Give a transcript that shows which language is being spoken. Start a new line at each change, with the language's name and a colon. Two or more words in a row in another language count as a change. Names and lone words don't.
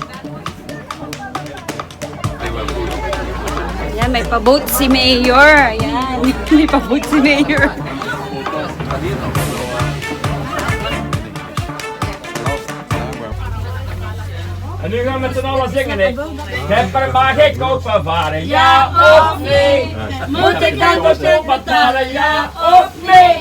Filipino: Ayan, may pa-boat si Mayor. Ayan, may pa-boat si Mayor.
Dutch: En nu gaan we met z'n allen zingen, hè. Schepper, mag ik ook vervaren, ja of nee? Moet ik dan de schuld betalen, ja of nee?